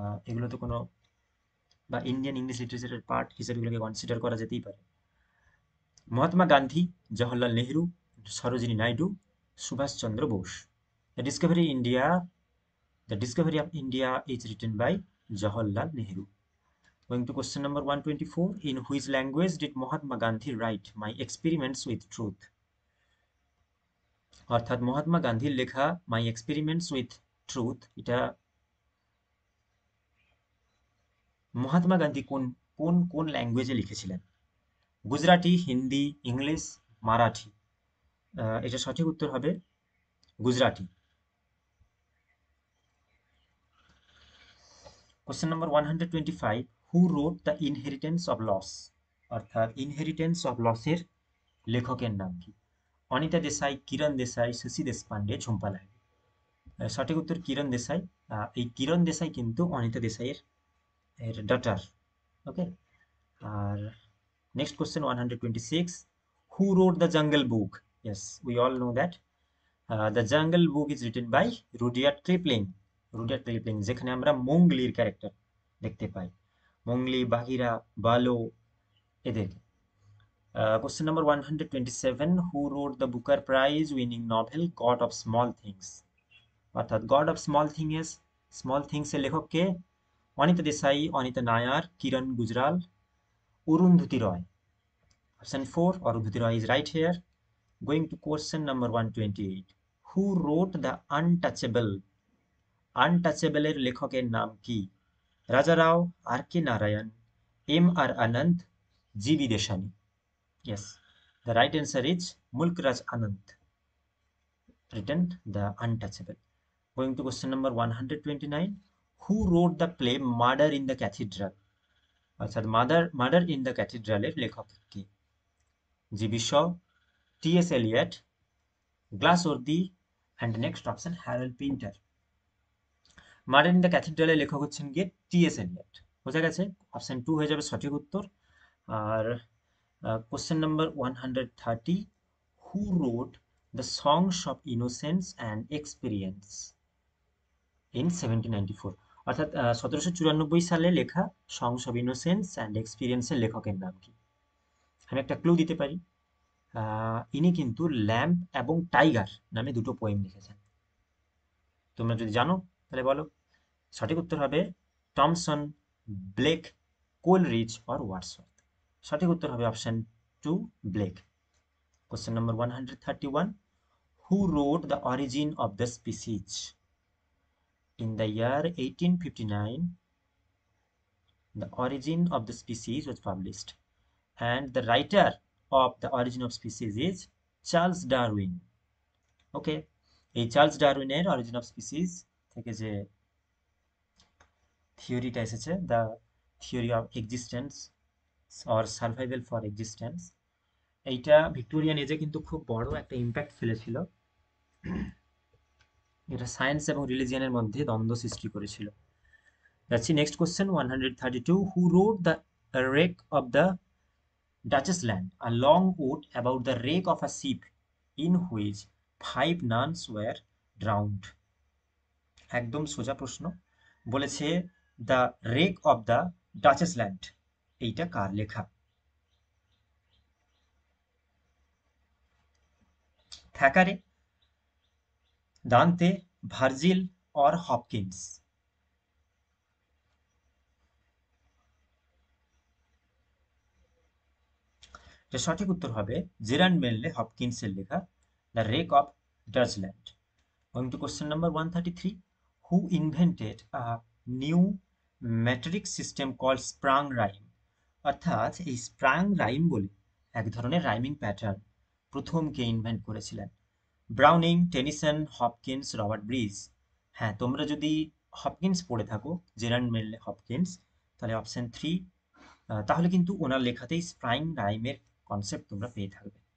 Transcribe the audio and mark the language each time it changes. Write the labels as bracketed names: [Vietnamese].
[Bangla] এগুলো তো কোনো, বা ইন্ডিয়ান ইংলিশ লিটারেচারের পার্ট হিসেবে এগুলোকে কনসিডার করা যেতেই পারে। Mahatma Gandhi, Jawaharlal Nehru, Sarojini Naidu, Subhash Chandra Bose? [English] The discovery India, the discovery of India is written by Jawaharlal Nehru. Going to question number 124, in which language did Mahatma Gandhi write My Experiments with Truth? [Bangla] অর্থাৎ মহাত্মা গান্ধীর লেখা মাই এক্সপেরিমেন্টস উইথ ট্রুথ, এটা মহাত্মা গান্ধী কোন কোন কোন ল্যাঙ্গুয়েজে লিখেছিলেন? গুজরাটি, হিন্দি, ইংলিশ, মারাঠি? এটা সঠিক উত্তর হবে Gujarati. [English] question number 125, who wrote the inheritance of loss, [Bangla] অর্থাৎ ইনহেরিটেন্স অফ লসের লেখকের নাম কি? অনিতা দেশাই, কিরণ দেশাই, শশী দেশপান্ডে, ঝুম্পা লাহিড়ী? সঠিক উত্তর কিরণ দেশাই। এই কিরণ দেশাই কিন্তু Anita দেশাইয়ের daughter. [English] Okay, আর next question 126, who wrote the jungle book? Yes, we all know that the jungle book is written by Rudyard Kipling. [Bangla] Rudyard Kipling, যেখানে আমরা মোংলির ক্যারেক্টার দেখতে পাই, মোংলি, বাঘিরা, বালো, এদেরকে। [English] Question number 127, who wrote the Booker Prize winning novel God of Small Things? [Bangla] অর্থাৎ god of small things এর লেখক কে? অনিতা দেশাই, অনিতা নায়ার, কিরণ গুজরাল, অরুন্ধতী রয়? [English] Option 4 Arundhati Roy is right here. Going to question number 128, who wrote the untouchable? [Bangla] Untouchable এর লেখকের নাম কি? রাজা রাও, আর কে Narayan, M আর Ananda, G B দেশানী? [English] Yes, the right answer is Mulk Raj Anand, written The Untouchable. Going to question number 129. Who wrote the play Murder in the Cathedral? [Bangla] অর্থাৎ murder in the ক্যাথিড্রালের লেখক কি? GB Shaw, T.S.. [English] Eliot, Galsworthy, and next option Harold Pinter. [Bangla] Murder in the ক্যাথিড্রালের লেখক হচ্ছেন গিয়ে T.S.. Elliot. বোঝা গেছে? [English] option 2 [Bangla] হয়ে যাবে সঠিক উত্তর। আর [English] Question number 130, who wrote the songs of innocence and experience in 1794? [Bangla] অর্থাৎ 1794 সালে লেখা সংস অফ ইনোসেন্স অ্যান্ড এক্সপিরিয়েন্সের লেখকের নাম কি? আমি একটা ক্লু দিতে পারি, ইনি কিন্তু ল্যাম্প এবং টাইগার নামে দুটো পোয়েম লিখেছেন। তোমরা যদি জানো তাহলে বলো। সঠিক উত্তর হবে Thomson, Blake, Coleridge or Wordsworth. সঠিক উত্তর হবে [English] Option 2, Blake. Question number 131, who wrote the origin of the species? In the year 1859, The Origin of the Species was published, and the writer of The Origin of Species is Charles Darwin. [Bangla] ওকে, এই Charles ডারউইনের origin of species থেকে যে থিওরিটা এসেছে, [English] the theory of existence or survival for existence, [Bangla] এইটা Victorian এজে কিন্তু খুব বড় একটা ইম্প্যাক্ট ফেলেছিল। এটা সায়েন্স এবং রিলিজিয়নের মধ্যে দ্বন্দ্ব সৃষ্টি করেছিল। যাচ্ছি [English] Next question 132, who wrote the wreck of the Duchess Land, a long ode about the wreck of a ship in which 5 nuns were drowned? [Bangla] একদম সোজা প্রশ্ন, বলেছে the rake of the duchess land, এইটা কার লেখা? Thackeray, দান্তে, Virgil or Hopkins? এটা সঠিক উত্তর হবে জেরান্ড মেনলে হপকিন্সের লেখা the rake of ডাচল্যান্ড। [English] Going to question number 133, who invented a new metric system called sprung rhyme? [Bangla] অর্থাৎ এই স্প্রাং রাইম বলে এক ধরনের রাইমিং প্যাটার্ন প্রথম কে ইনভেন্ট করেছিলেন? Browning, Tennyson, Hopkins, Robert bridge? হ্যাঁ, তোমরা যদি হপকিন্স পড়ে থাকো, জেরান্ড মেনলে হপকিন্স, তাহলে অপশন 3, তাহলে কিন্তু ওনার লেখাতেই স্প্রাইং রাইমের কনসেপ্ট তোমরা পেয়ে থাকবে।